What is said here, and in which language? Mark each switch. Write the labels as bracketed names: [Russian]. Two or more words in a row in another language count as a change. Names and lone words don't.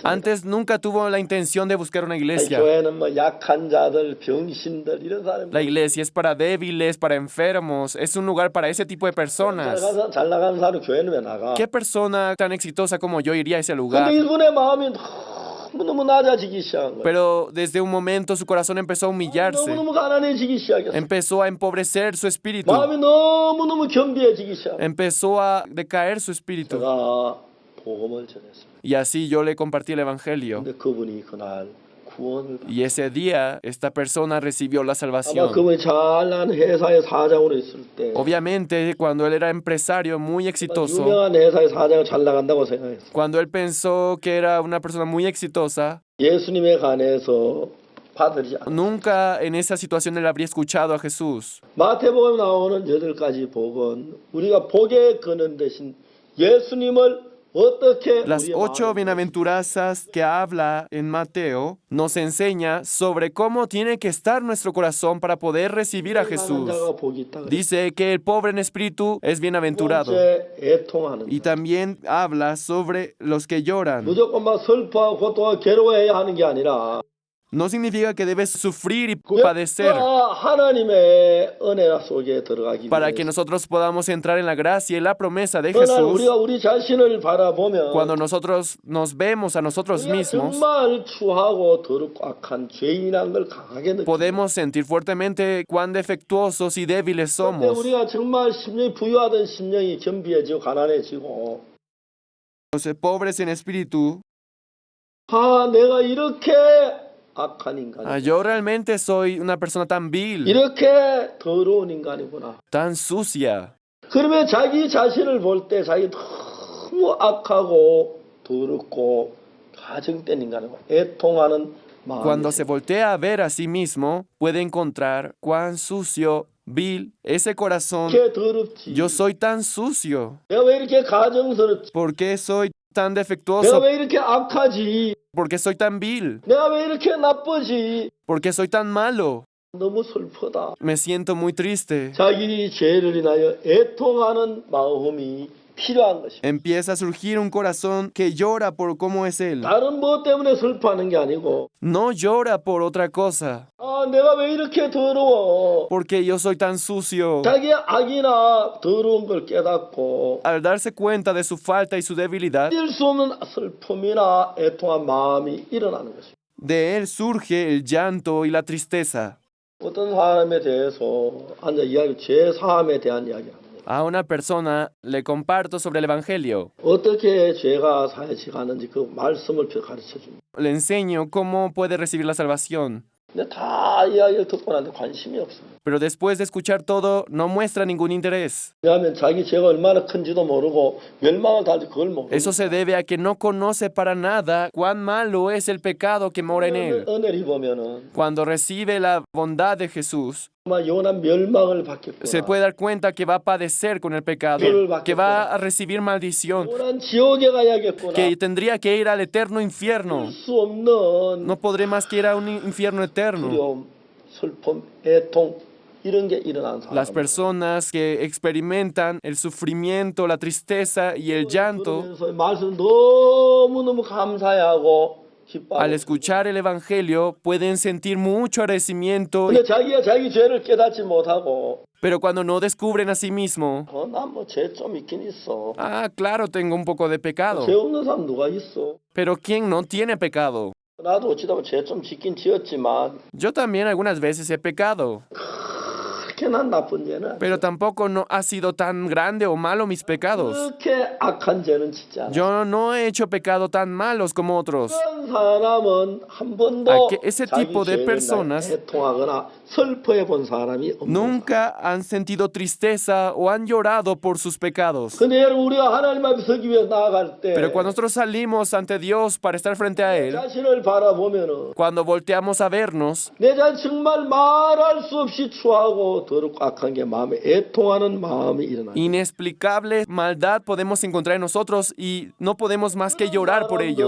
[Spanish] Antes nunca tuvo la intención de buscar una iglesia. [Korean] 교회는 뭐 약한 자들, 병신들 이런 사람. [Spanish] La iglesia es para débiles, para enfermos. Es un lugar para ese tipo de personas. [Korean] 잘 나가는 사람 교회는 왜 나가? [Spanish] ¿Qué persona tan exitosa como yo iría a ese [Korean] 근데 [Spanish] lugar? [Korean] 이분의 마음이 너무 낮아지기 시작한 거예요. [Spanish] Pero desde un momento su corazón empezó a humillarse. [Korean] 너무너무 가난해지기 시작했어요. [Spanish] Empezó a empobrecer su espíritu. [Korean] 마음이 너무너무 겸비해지기 시작했어요. [Spanish] Empezó a decaer su espíritu. [Korean] 제가 복음을 전했습니다. [Spanish] Y así yo le compartí el evangelio. [Korean] 근데 그분이 그날 구원을 받았어요. [Spanish] Y ese día esta persona recibió la [Korean] 아마 [Spanish] salvación. [Korean] 그분이 잘난 회사의 사장으로 있을 때 [Spanish] Obviamente, cuando él era empresario muy exitoso, [Korean] 유명한 회사의 사장을 잘 나간다고 생각했어요. [Spanish] cuando él pensó que era una persona muy exitosa, [Korean] 예수님에 관해서 받으리지 않았습니다. [Spanish] Nunca en esa situación él habría escuchado a Jesús. [Korean] 마태복음에 나오는 8가지 복은 우리가 복에 거는 대신 예수님을 어떻게 [Spanish] Las [Korean] 우리의 [Spanish] 8 [Korean] 마음에 [Spanish] bienaventuranzas que habla en Mateo nos enseña sobre cómo tiene que estar nuestro corazón para poder recibir a [Korean] 가난한 [Spanish] Jesús. [Korean] 자가 복이 있다 그랬어요. [Spanish] Dice que el pobre en espíritu es [Korean] 두 [Spanish] bienaventurado. [Korean] 번째, 애통하는 [Spanish] Y [Korean] 자. [Spanish] también habla sobre los que lloran. [Korean] 무조건 막 슬퍼하고 고통하고 괴로워해야 하는 게 아니라 [Spanish] No significa que debes sufrir y padecer [Korean] 하나님의 은혜 속에 들어가기 [Spanish] para que [Korean] 위해서 [Spanish] nosotros podamos entrar en la gracia y la promesa de [Korean] 그러나 [Spanish] Jesús. [Korean] 우리가 우리 자신을 바라보면 [Spanish] Cuando nosotros nos vemos a nosotros [Korean] 우리가 [Spanish] mismos, [Korean] 정말 추하고 더럽고 악한 죄인이라는 걸 강하게 느낍니다. [Spanish] podemos sentir fuertemente cuán defectuosos y débiles [Korean] 그때 [Spanish] somos. [Korean] 우리가 정말 심령이 부유하던 심령이 겸비해지고 가난해지고 [Spanish] Los pobres en espíritu, [Korean] 내가 이렇게 악한 인간이구나. [Spanish] yo realmente soy una persona tan vil, [Korean] 이렇게 더러운 인간이구나. [Spanish] tan sucia. [Korean] 그러면 자기 자신을 볼 때 자기 너무 악하고 더럽고 가증된 인간이고 애통하는 마음이 [Spanish] Cuando se voltea a ver a sí mismo, puede encontrar cuán sucio, vil, ese corazón. [Korean] 이렇게 더럽지. [Spanish] Yo soy tan sucio. [Korean] 내가 왜 이렇게 가증스럽지? [Spanish] ¿Por qué soy tan [Korean] 내가 [Spanish] defectuoso? [Korean] 왜 이렇게 악하지? [Spanish] ¿Por qué soy tan vil? [Korean] 내가 왜 이렇게 나쁘지? [Spanish] ¿Por qué soy tan malo? [Korean] 너무 슬프다. [Spanish] Me siento muy triste. [Korean] 자기 죄를 인하여 애통하는 마음이 필요한 것입니다. [Spanish] Empieza a surgir un corazón que llora por cómo es Él. [Korean] 다른 무엇 때문에 슬퍼하는 게 아니고 [Spanish] No llora por otra cosa. [Korean] 내가 왜 이렇게 더러워? [Spanish] Porque yo soy tan sucio. [Korean] 자기의 악이나 더러운 걸 깨닫고 [Spanish] Al darse cuenta de su falta y su debilidad, [Korean] 잊을 수 없는 슬픔이나 애통한 마음이 일어나는 것입니다. [Spanish] de Él surge el llanto y la tristeza. [Korean] 어떤 사람에 대해서 앉아 죄 사함에 대한 이야기합니다. [Spanish] A una persona le comparto sobre el Evangelio. [Korean] 어떻게 죄가 사해지가는지 그 말씀을 가르쳐 줍니다. [Spanish] Le enseño cómo puede recibir la salvación. [Korean] 근데 다 이야기를 듣고 나는데 관심이 없습니다. [Spanish] Pero después de escuchar todo, no muestra ningún interés. [Korean] 왜냐하면 자기 죄가 얼마나 큰지도 모르고 멸망을 달지 그걸 모르고 [Spanish] Eso se debe a que no conoce para nada cuán malo es el pecado que mora en él. [Korean] 은혜를 입으면은 [Spanish] Cuando recibe la bondad de Jesús, [Korean] 정말 영원한 멸망을 받겠구나. [Spanish] se puede dar cuenta que va a padecer con el pecado, que va a recibir maldición, [Korean] 영원한 지옥에 가야겠구나. [Spanish] que tendría que ir al eterno infierno. [Korean] 할 수 없는 [Spanish] No podré más que ir a un infierno eterno. [Korean] 두려움, 슬픔, 애통 이런 게 일어난 사람. [Spanish] Las personas que experimentan el sufrimiento, la tristeza y el llanto, [Korean] 그러면서 말씀 너무너무 감사해하고 기뻐하고. [Spanish] al escuchar el Evangelio, pueden sentir mucho agradecimiento, [Korean] 근데 자기가 자기 죄를 깨닫지 못하고 [Spanish] pero cuando no descubren a sí mismo, [Korean] 난 뭐 죄 좀 있긴 있어. [Spanish] claro, tengo un poco de pecado. [Korean] 죄 없는 사람 누가 있어? [Spanish] Pero ¿quién no tiene pecado? [Korean] 나도 어찌다 보면 죄 좀 짓긴 지었지만 [Spanish] Yo también algunas veces he pecado, [Korean] 그렇게 난 나쁜 죄는 아니야. [Spanish] pero tampoco no ha sido tan grande o malo mis pecados. [Korean] 그렇게 악한 죄는 짓지 않아. [Spanish] Yo no he hecho pecado tan malos como otros. [Korean] 그런 사람은 한 번도 [Spanish] A que ese [Korean] 자기 [Spanish] tipo de [Korean] 죄를 [Spanish] personas [Korean] 애통하거나 슬퍼해 본 사람이 없는 거야. [Spanish] Nunca han sentido tristeza o han llorado por sus pecados. [Korean] 근데 여러분 우리가 하나님 앞에 서기 위해 나아갈 때 [Spanish] Pero cuando nosotros salimos ante Dios para estar frente a Él, [Korean] 자신을 바라보면은 [Spanish] cuando volteamos a vernos, [Korean] 내 자신 정말 말할 수 없이 추하고 더럽고 악한 게 마음에 애통하는 마음이 일어나요. [Spanish] inexplicable maldad podemos encontrar en nosotros y no podemos más que llorar por ello.